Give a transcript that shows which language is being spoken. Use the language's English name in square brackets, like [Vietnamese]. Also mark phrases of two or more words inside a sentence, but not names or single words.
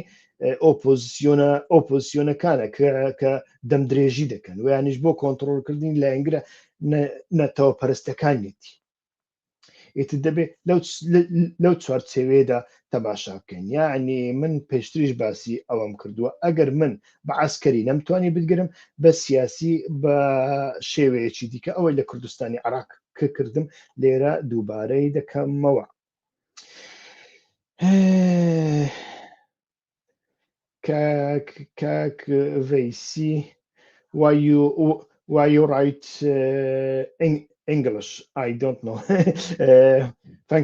[Central Kurdish] ئۆپۆزیسیۆنەکانە کە دەمدرێژی دەکەن ویانیش بۆ کۆنتڕۆلکردنی لایەنگرە نەتەوە پەرستەکانیەتی ئێتر دەبێت لەو چوارچێوەیەدا تەماشا بکەین یعنی من پێشتریش باسی ئەوەم کردووە ئەگەر من بە عەسکەری نەمتوانی بگرم بە سیاسی بە شێوەیەکی دیکە ئەوەی لە کوردستانی عێراق کردم لێرە دووبارەی دەکەمەوە کاک ڤەیسی [English] why you write English I don't know thank